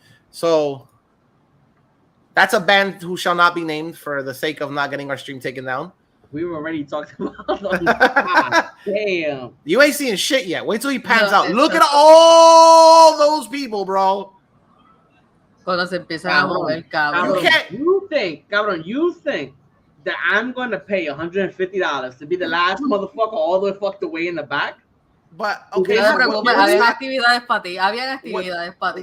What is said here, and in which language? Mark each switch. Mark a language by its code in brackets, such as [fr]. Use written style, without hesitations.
[en] So that's a band who shall not be named for the sake of not getting our stream taken down. We were already talking about them. Damn. You ain't seeing shit yet. Wait till he pans out. Look at all those people, bro. [es] Cuando se empiezan a mover, cabrón. [en] You think that I'm going to pay $150 to be the last motherfucker all the fuck away in the back? But okay, [es] no te preocupes, habían actividades para ti. Habían actividades para ti.